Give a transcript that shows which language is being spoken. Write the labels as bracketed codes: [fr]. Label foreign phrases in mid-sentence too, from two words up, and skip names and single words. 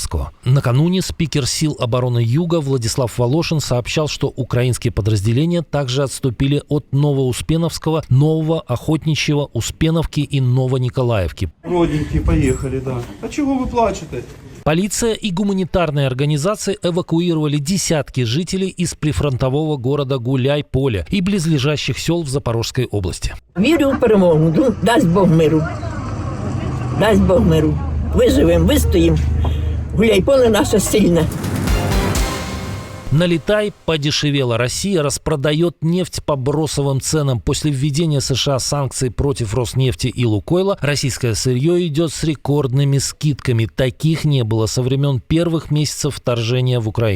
[ru] Накануне спикер сил обороны Юга Владислав Волошин сообщал, что украинские подразделения также отступили от Новоуспеновского, Нового, Охотничьего, Успеновки и Новониколаевки. Родненькие, поехали, да. А чего вы плачете? Полиция и гуманитарные организации эвакуировали десятки жителей из прифронтового города Гуляй-Поля и близлежащих сел в Запорожской области. [uk] Вірю в перемогу, дасть Бог миру. Дасть Бог миру. Виживемо, вистоїмо. Гуляй-Поле наша сильна. [ru] Налетай подешевела. Россия распродает нефть по бросовым ценам. После введения США санкций против Роснефти и Лукойла российское сырье идет с рекордными скидками. Таких не было со времен первых месяцев вторжения в Украину.